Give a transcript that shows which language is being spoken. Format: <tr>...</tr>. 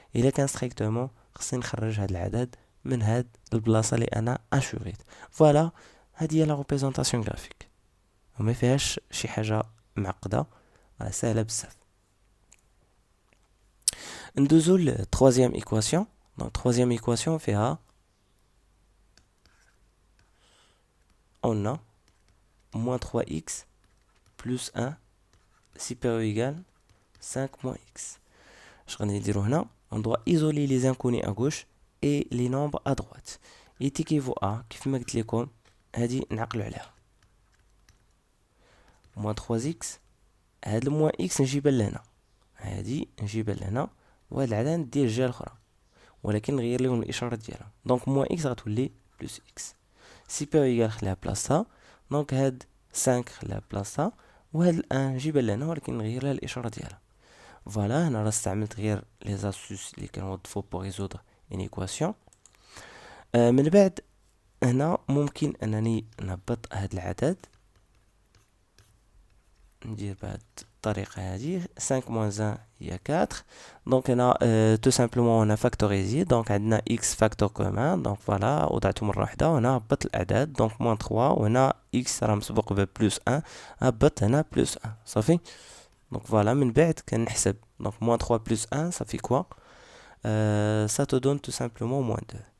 <ar>الا كان ستريكتومون خصني نخرج هاد العدد من هاد البلاصه اللي انا اشوريت. فوالا هادي هي لا ريبريزونطاسيون غرافيك وما فيهاش شي حاجه معقده، سهله بزاف. ندوزو ل troisième équation.</ar> <fr>Donc troisième équation فيها on a moins 3x plus 1 supérieur ou égal 5 moins x. Je vais dire</fr> <ar>هنا,</ar> <fr>on doit isoler les inconnus à gauche et les nombres à droite. Et équivaut à,</fr> <ar>كيف ما قلت لكم, هذه نعقلوا عليها. moins 3x, هاد الموان x نجيبها لهنا. هادي نجيبها لهنا, وهاد العدد ندير الجهة الأخرى. ولكن نغير لهم الإشارة ديالها. دونك موان x غتولي بلس x. سيبيريور إيكال خليها بلاصتها. دونك هاد 5 خليها بلاصتها. وهاد الان نجيبها لهنا ولكن نغير لها الإشارة ديالها. فوالا هنا راه استعملت غير لي زاسوس اللي كنوظفو بوغ ريزودر اون ايكواسيون. من بعد هنا ممكن انني نهبط هاد العدد, ندير بهاد الطريقة هادي.</ar> <fr>5 moins 1 هي 4.</fr> <ar>دونك هنا تو سامبلومون هنا فاكتوريزي. دونك عندنا اكس فاكتور كومان. دونك فوالا وضعته مرة واحدة, وهنا هبط الاعداد. دونك موان 3, وهنا اكس راه مسبوق ببلوس 1, هبط هنا بلوس 1 صافي.</ar> <fr>Donc voilà,</fr> <ar>من بعد كنحسب.</ar> <fr>Donc moins 3 plus 1, ça fait quoi? Ça te donne tout simplement moins 2.</fr>